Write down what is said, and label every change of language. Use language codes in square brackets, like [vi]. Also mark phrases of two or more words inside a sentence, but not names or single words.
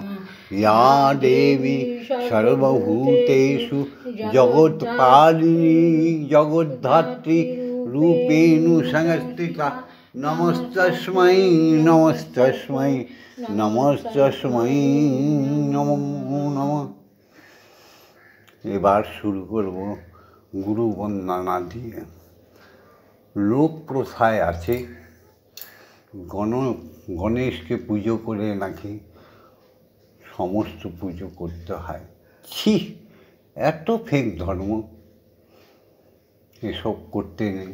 [sa] या देवी सर्वभूतेषु जगत्पालिनी जगद्धात्री रूपेण संस्थिता नमस्तस्मै नमस्तस्मै नमस्तस्मै नमो नमः। [bn] এবার শুরু করব গুরু বন্দনা দিয়ে। লোক প্রথায় আছে গণেশকে পুজো করে নাকি সমস্ত পুজো করতে হয়। ছি, এত ফেক ধর্ম, এসব করতে নেই।